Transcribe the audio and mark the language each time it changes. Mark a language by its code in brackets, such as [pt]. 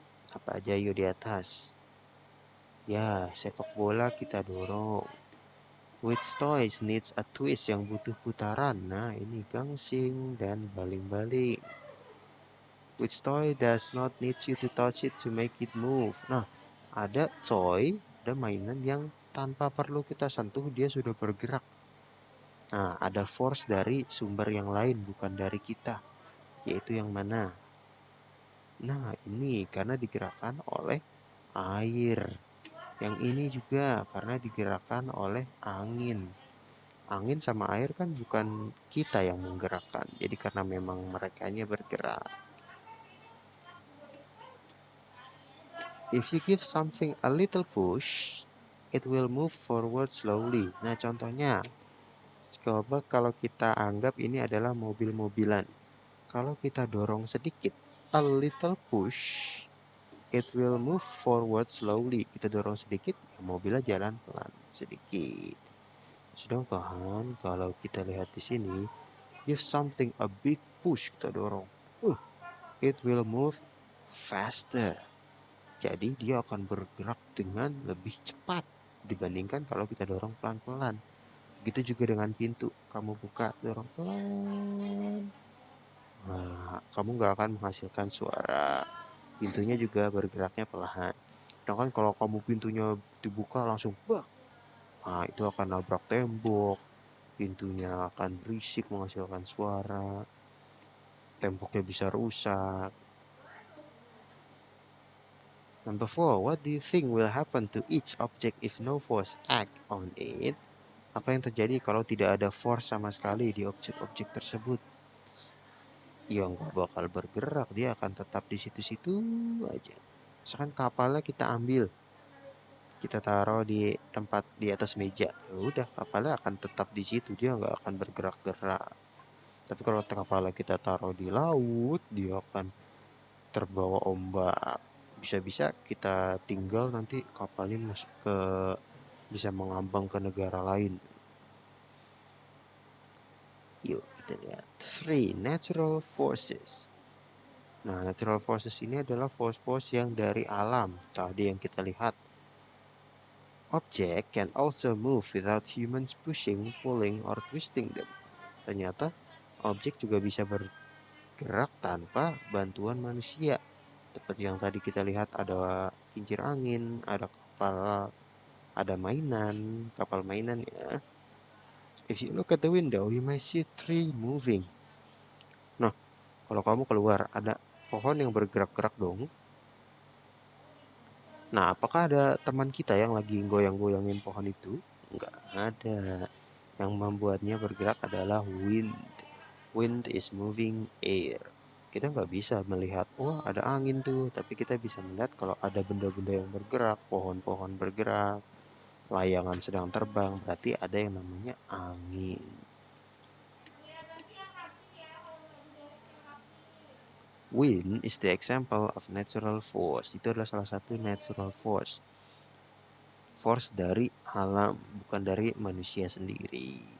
[id] Apa aja yuk di atas? Ya, sepak bola kita dorong. [en] Which toys needs a twist, [id] yang butuh putaran? Nah, ini gangsing dan baling-baling. [en] Which toy does not need you to touch it to make it move? [id] Nah, ada toy, ada mainan yang tanpa perlu kita sentuh dia sudah bergerak. Nah, ada force dari sumber yang lain, bukan dari kita. Yaitu yang mana? Nah, ini karena digerakkan oleh air. Yang ini juga karena digerakkan oleh angin. Angin sama air kan bukan kita yang menggerakkan. Jadi karena memang merekanya bergerak. [en] If you give something a little push, it will move forward slowly. [id] Nah, contohnya, coba kalau kita anggap ini adalah mobil-mobilan. Kalau kita dorong sedikit, [en] a little push, it will move forward slowly. [id] Kita dorong sedikit, ya mobilnya jalan pelan sedikit. Sedangkan kalau kita lihat di sini, [en] give something a big push, [id] kita dorong, [en] it will move faster. [id] Jadi dia akan bergerak dengan lebih cepat dibandingkan kalau kita dorong pelan-pelan. Begitu juga dengan pintu, kamu buka, dorong pelan. Nah, kamu nggak akan menghasilkan suara. Pintunya juga bergeraknya pelan. Sedangkan kalau kamu pintunya dibuka langsung, bah, nah itu akan nabrak tembok. Pintunya akan berisik menghasilkan suara. Temboknya bisa rusak. [en] Number 4, what do you think will happen to each object if no force act on it? [id] Apa yang terjadi kalau tidak ada force sama sekali di objek-objek tersebut? Ya nggak bakal bergerak, dia akan tetap di situ-situ aja. Misalkan kapalnya kita ambil, kita taruh di tempat di atas meja, ya udah kapalnya akan tetap di situ, dia nggak akan bergerak-gerak. Tapi kalau kapalnya kita taruh di laut, dia akan terbawa ombak. Bisa-bisa kita tinggal nanti kapalnya masuk ke, bisa mengambang ke negara lain. Yuk kita lihat. 3. [en] Natural forces. [id] Nah, natural forces ini adalah force-force yang dari alam. Tadi yang kita lihat. [en] Object can also move without humans pushing, pulling, or twisting them. [id] Ternyata objek juga bisa bergerak tanpa bantuan manusia. Seperti yang tadi kita lihat, ada kincir angin, ada kapal, ada mainan, kapal mainan ya. [en] If you look at the window, you might see tree moving. [id] Nah, kalau kamu keluar, ada pohon yang bergerak-gerak dong. Nah, apakah ada teman kita yang lagi goyang-goyangin pohon itu? Enggak ada. Yang membuatnya bergerak adalah wind. [en] Wind is moving air. [id] Kita nggak bisa melihat, wah ada angin tuh. Tapi kita bisa melihat kalau ada benda-benda yang bergerak, pohon-pohon bergerak, layangan sedang terbang, berarti ada yang namanya angin. [en] Wind is the example of natural force. [id] Itu adalah salah satu natural force. Force dari alam, bukan dari manusia sendiri.